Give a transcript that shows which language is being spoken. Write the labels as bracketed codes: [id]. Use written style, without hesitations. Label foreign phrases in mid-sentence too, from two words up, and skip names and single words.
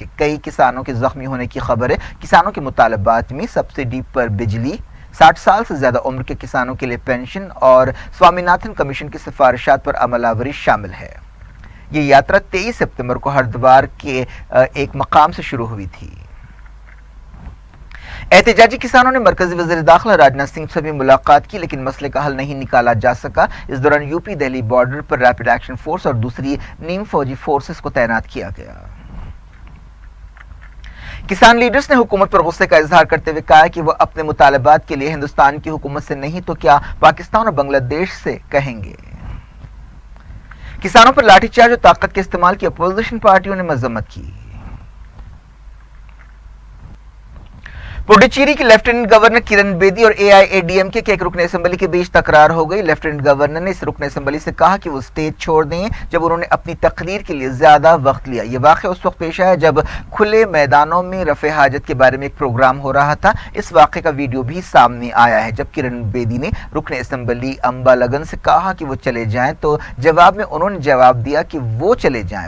[ur] کئی کسانوں کے زخمی ہونے کی خبر ہے. کسانوں کے مطالبات میں سبسڈی پر بجلی، 60 سال سے زیادہ عمر کے کسانوں کے لیے پینشن اور سوامی ناتھن کمیشن کی سفارشات پر عمل آوری شامل ہے. یہ یاترا 23 ستمبر کو ہردوار کے ایک مقام سے شروع ہوئی تھی. احتجاجی کسانوں نے مرکزی وزیر داخلہ راجناتھ سنگھ سے بھی ملاقات کی لیکن مسئلے کا حل نہیں نکالا جا سکا. اس دوران یو پی دہلی بارڈر پر ریپڈ ایکشن فورس اور دوسری نیم فوجی فورسز کو تعینات کیا گیا. کسان لیڈرز نے حکومت پر غصے کا اظہار کرتے ہوئے کہا کہ وہ اپنے مطالبات کے لیے ہندوستان کی حکومت سے نہیں تو کیا پاکستان اور بنگلہ دیش سے کہیں گے. کسانوں پر لاٹھی چارج اور طاقت کے استعمال کی اپوزیشن پارٹیوں نے مذمت کی. پڈوچیری کی لیفٹیننٹ گورنر کرن بیدی اور AIADMK کے ایک رکن اسمبلی کے بیچ تکرار ہو گئی. لیفٹیننٹ گورنر نے اس رکن اسمبلی سے کہا کہ وہ اسٹیج چھوڑ دیں جب انہوں نے اپنی تقریر کے لیے زیادہ وقت لیا. یہ واقعہ اس وقت پیش آیا جب کھلے میدانوں میں رفع حاجت کے بارے میں ایک پروگرام ہو رہا تھا. اس واقعے کا ویڈیو بھی سامنے آیا ہے. جب کرن بیدی نے رکن اسمبلی امبا لگن سے کہا کہ وہ چلے جائیں تو جواب میں انہوں نے جواب دیا کہ وہ چلے جائیں.